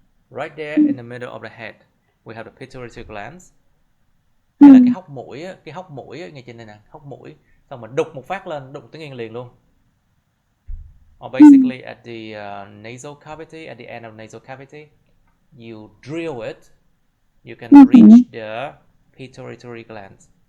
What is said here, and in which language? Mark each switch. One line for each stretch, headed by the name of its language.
English: Right there in the middle of the head, we have the pituitary glands.
Vietnamese: Hay là cái hốc mũi á, ngay trên đây nè, hốc mũi. Xong mình đục một phát lên, đục tuyến yên liền luôn.
English: Or basically at the nasal cavity, at the end of nasal cavity, you drill it, you can reach the pituitary glands.